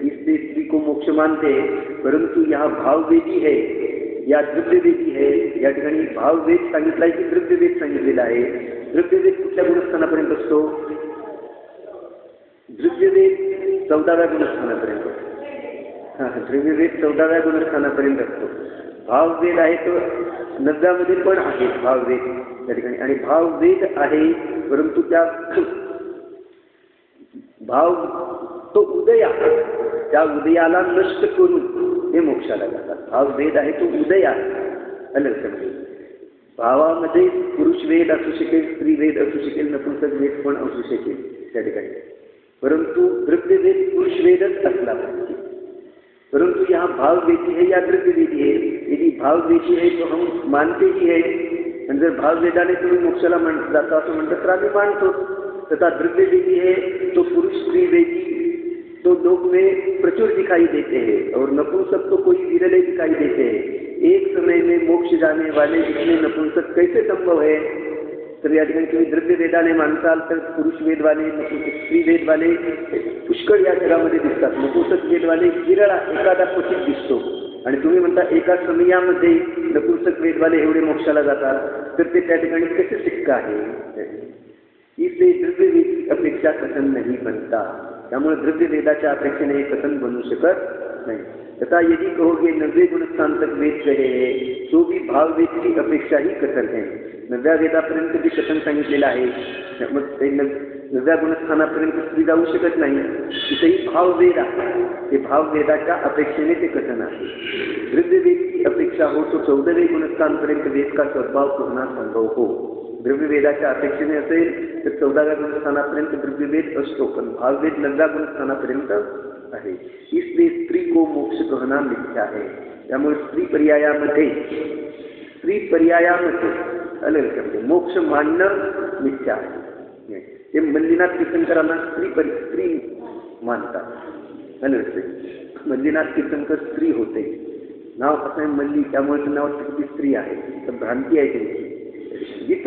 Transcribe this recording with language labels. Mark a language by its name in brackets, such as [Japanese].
[Hindi] इससे स्त्री को मोक्ष मानते, परंतु यहाँ भाव वेदी है या द्रव्य वेदी है। [Marathi] या ठिकाणी भाव वेद सांगितला आहे की द्रव्य वेद सांगितलेला आहे? द्रव्य वेद कुठल्या गुणस्थानापर्यंत असतो? द्रव्य वेद 14व्या गुणस्थानापर्यंत। द्रव्य वेद 14व्या गुणस्थानापर्यंत असतो। भाववेद आहे तो 9व्यामध्ये पण आहे भाववेद त्या ठिकाणी। आणि भाववेद आहे परंतु त्या भाव तो उदय आहे, त्या उदयाला नष्ट करून हे मोक्षाला जातात। भाववेद आहे तो उदय आहे। अलग भावामध्ये पुरुष वेद असू शकेल, स्त्री वेद असू शकेल, नपुंसक वेद पण असू शकेल त्या ठिकाणी, परंतु द्रव्य वेद पुरुष वेदच असला पाहिजे। [Hindi] परंतु यहाँ भाव वेदी है या द्रव्य वेदी है? यदि भाव वेदी है तो हम मानते ही है, [Marathi] आणि जर भाव वेदाने तुम्ही मोक्षाला जाता असं म्हणतात तर आम्ही मानतो। [Hindi] तथा द्रव्य वेदी है तो पुरुष स्त्री वेदी तो लोक में प्रचुर दिखाई देते हैं और नपुंसक तो कोई विरले दिखाई देते हैं। एक समय में मोक्ष जाने वाले इतने नपुंसक कैसे संभव है? [Marathi] तर या ठिकाणी तुम्ही द्रव्य वेदाने मानताल तर पुरुष वेदवाले, स्त्री वेदवाले पुष्कळ या जगामध्ये दिसतात। नपुंसक वेदवाले विरळा एखादा क्वचित दिसतो, आणि तुम्ही म्हणता एका समयामध्ये नपुंसक वेदवाले एवढे मोक्षाला जातात, तर ते त्या ठिकाणी कसे शक्य आहे? [Hindi] इसलिए द्रव्य वेद अपेक्षा कथन नहीं बनता। [Marathi] त्यामुळे द्रव्य वेदाच्या अपेक्षेने हे कथन बनू शकत नाही। [Hindi] तथा यदि कहोगे 90 गुणस्थान तक वेद कहे है तो भी भाव वेद की अपेक्षा ही कथन है। [Marathi] 9व्या वेदापर्यंत जे कथन सांगितलेलं आहे मग ते 9व्या गुणस्थानापर्यंत स्त्री जाऊ शकत नाही, तिथेही भाववेद आहे। ते भाववेदाच्या अपेक्षेने ते कथन आहे। [Hindi] द्रव्य वेद की अपेक्षा हो तो 14वें गुणस्थानपर्यंत वेद का सद्भाव होना संभव हो। [Marathi] द्रव्य वेदाच्या अपेक्षेने असेल तर 14व्या गुणस्थानापर्यंत द्रव्य वेद असतो, पण भाववेद 9व्या गुणस्थानापर्यंत आहे। [Hindi] इसलिए स्त्री को मोक्ष कहना मिथ्या है। [Marathi] त्यामुळे स्त्री पर्यायामध्ये अलग मोक्ष मानणं मिथ्या आहे। ते मल्लीनाथ कीर्तनकरांना स्त्री मानतात। अलग मल्लीनाथ कीर्तनकर स्त्री होते, नाव असं आहे मल्ली, त्यामुळे त्यांना वाटतं की स्त्री आहे, तर भ्रांती आहे त्यांची।